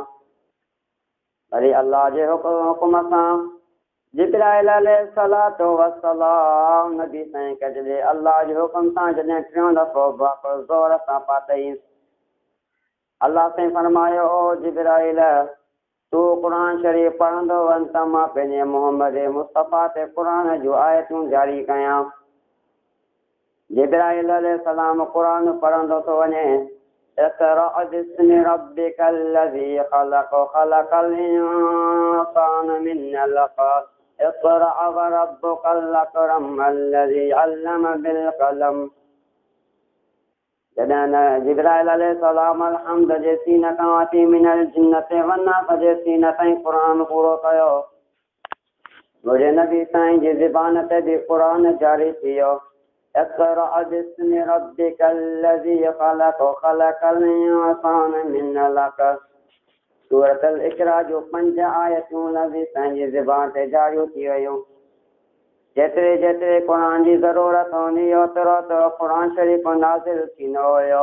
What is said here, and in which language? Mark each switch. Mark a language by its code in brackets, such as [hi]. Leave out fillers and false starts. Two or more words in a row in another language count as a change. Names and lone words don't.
[sd] वरी अल्लाह जे हुकुम सां जिब्राईल [ar] عليه الصلاة والسلام [sd] नबी साईं खे जॾहिं अल्लाह जे हुकुम सां जॾहिं टियों दफ़ो भाकुर ज़ोर सां पातई, अल्लाह साईं फरमायो, ओ जिब्राईल, तूं क़ुरान शरीफ़ पढ़ंदो वञ त मां पंहिंजे मोहम्मद मुस्तफ़ा ते क़ुरान जूं आयतूं जारी कयां। जिब्राईल अलैहिस्सलाम क़ुरान पढ़ंदो थो वञे, [ar] اقرأ باسم ربك الذي خلق، خلق الإنسان من علق، اقرأ وربك الأكرم الذي علم بالقلم. [sd] जॾहिं जिब्राईल अलैहिस्सलाम अलहम्द जे सीन खां वठी [ar] من الجنة والناس [sd] जे सीन ताईं क़ुरान पूरो कयो, मुंहिंजे नबी साईं जी ज़बान ते बि क़ुरान जारी थी वियो। [ar] اقرأ باسم ربك الذي خلق، خلق الإنسان من علق. [sd] सूरतुल इक़रा जो 5 आयतूं नबी साईं जी ज़बान ते जारी थी वयूं। जेतिरे जेतिरे क़ुरान जी ज़रूरत हूंदी, ओतिरो त क़ुरान शरीफ़ नाज़िल थींदो हुयो।